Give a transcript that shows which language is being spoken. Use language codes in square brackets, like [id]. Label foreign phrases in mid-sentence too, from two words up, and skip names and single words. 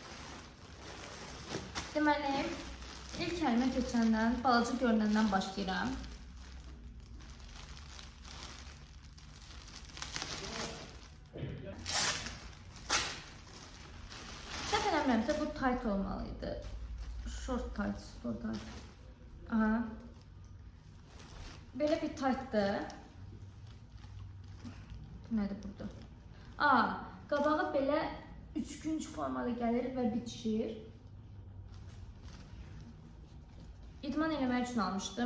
[az] Deməli, ilk kəlmə keçəndən, balaca görünəndən başlayıram. Səhv eləmirəmsə, bu tight olmalıydı. [en] Short tight, sport tight. [az] Aha. Belə bir tightdır. Nədir burada? Aa, qabağı belə üçgünc formada gəlir və bitişir. İdman eləmək üçün almışdım.